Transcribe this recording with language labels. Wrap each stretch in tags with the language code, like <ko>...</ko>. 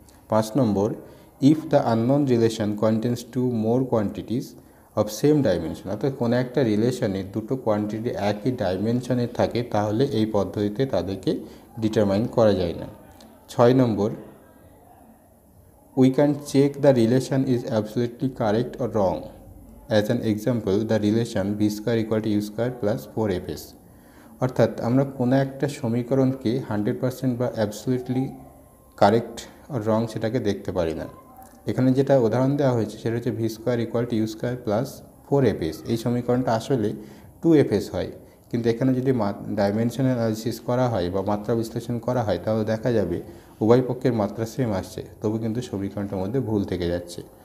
<en>5 number, if the unknown relation contains 2 more quantities of same dimension.</en> <bn>অর্থাৎ কোনো একটা রিলেশনে দুটো কোয়ান্টিটি একই ডাইমেনশনে থাকে তাহলে এই পদ্ধতিতে তাদেরকে ডিটারমাইন করা যায় না।</bn> <en>6 number, we can check the relation is absolutely correct or wrong. As an example, the relation v square equal to u square plus 4fs.</en> <bn>অর্থাৎ আমরা কোনো একটা সমীকরণকে 100% বা অ্যাবসলিউটলি কারেক্ট আর রং সেটাকে দেখতে পারি না। এখানে যেটা উদাহরণ দেওয়া হয়েছে সেটা হচ্ছে</bn> <en>V square equal to u square plus 4fs।</en> <bn>এই সমীকরণটা আসলে 2fs হয়, কিন্তু এখানে যদি ডাইমেনশনাল অ্যানালিসিস করা হয় বা মাত্রা বিশ্লেষণ করা হয় তাহলে দেখা যাবে উভয় পক্ষের মাত্রা সেম আসছে, তবু কিন্তু সমীকরণটার মধ্যে ভুল থেকে যাচ্ছে।</bn>